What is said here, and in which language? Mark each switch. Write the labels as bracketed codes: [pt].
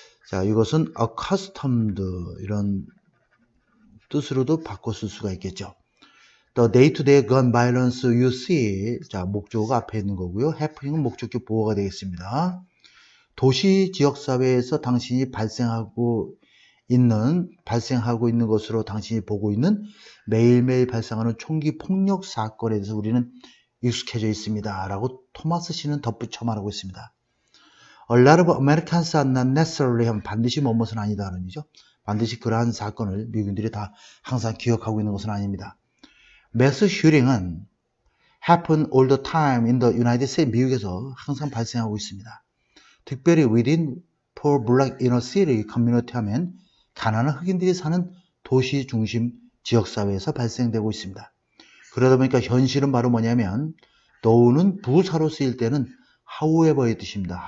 [ko] 자, 이것은 accustomed 이런 뜻으로도 바꿔 쓸 수가 있겠죠. [en] The day-to-day gun violence you see. [ko] 자, 목적어가 앞에 있는 거고요. happening은 목적격 보호가 되겠습니다. 도시 지역사회에서 당신이 발생하고 있는 것으로 당신이 보고 있는 매일매일 발생하는 총기 폭력 사건에 대해서 우리는 익숙해져 있습니다. 라고 토마스 씨는 덧붙여 말하고 있습니다. [en] A lot of Americans are not necessarily [ko] 하면 반드시 뭐뭇은 아니다. 라는 얘기죠. 반드시 그러한 사건을 미국인들이 다 항상 기억하고 있는 것은 아닙니다. [en] 매스 슈팅은 happen all the time in the United States. [ko] 미국에서 항상 발생하고 있습니다. 특별히 [en] within poor black inner city community [ko] 하면 가난한 흑인들이 사는 도시 중심 지역사회에서 발생되고 있습니다. 그러다 보니까 현실은 바로 뭐냐면 너는 부사로 쓰일 때는 however의 뜻입니다.